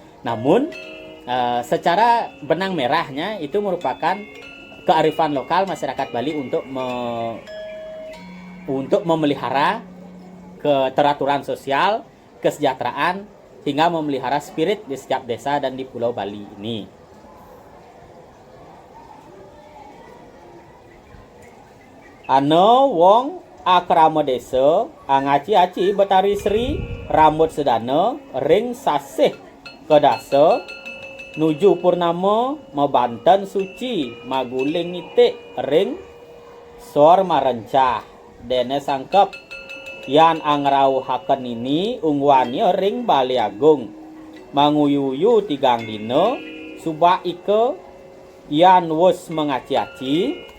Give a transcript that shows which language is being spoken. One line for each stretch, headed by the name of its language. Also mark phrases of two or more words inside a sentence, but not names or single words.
Indonesian: Namun secara benang merahnya itu merupakan kearifan lokal masyarakat Bali untuk memelihara keteraturan sosial, kesejahteraan, hingga memelihara spirit di setiap desa dan di Pulau Bali ini.
Kawi: Ano wong akrama desa angaci-aci betari sri rambut sedana ring sasih kedasa nuju purnama mebanten suci maguling itik ring sor marencah dene sangkep yan angrauhaken ini ungwanya ring Bali Agung manguyuyu tigang dina subak ike yan wus mengaci-aci